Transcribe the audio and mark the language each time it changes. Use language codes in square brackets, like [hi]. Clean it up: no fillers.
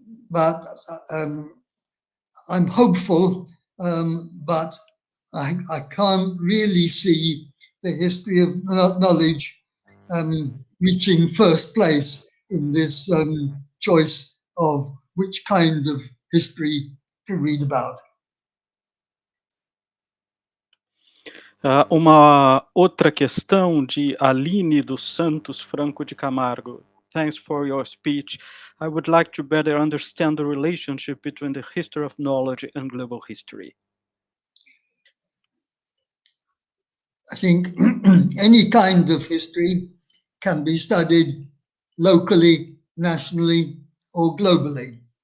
[en] But I'm hopeful, but I can't really see the history of knowledge reaching first place in this choice of which kind of history to read about. [pt] Uma outra questão de Aline dos Santos Franco de Camargo. [en] thanks for your speech. I would like to better understand the relationship between the history of knowledge and global history. I think any kind of history can be studied locally, nationally, or globally.